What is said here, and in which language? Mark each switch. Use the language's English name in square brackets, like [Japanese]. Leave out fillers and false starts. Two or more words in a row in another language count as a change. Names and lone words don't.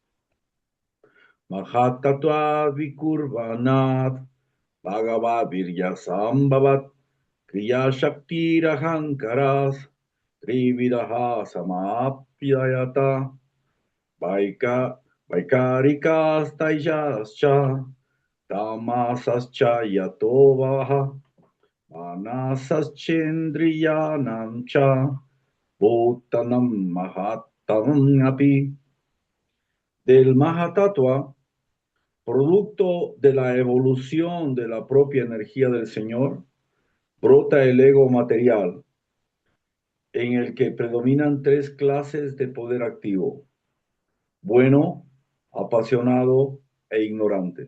[Sanskrit] महतत्त्व विकुर्वणात् भगवद् वीर्यसम्भवात् क्रिया शक्तिरहङ्कारस् त्रिविदह समप्ययत वैक वैकारिकस् तैजसश्च तामसश्च यतो मनसश्चेन्द्रियाणाम् च भूतानाम् महताम् अपि. [Spanish] Del Mahatattva, producto de la evolución de la propia energía del Señor, brota el ego material, en el que predominan tres clases de poder activo: bueno, apasionado e ignorante.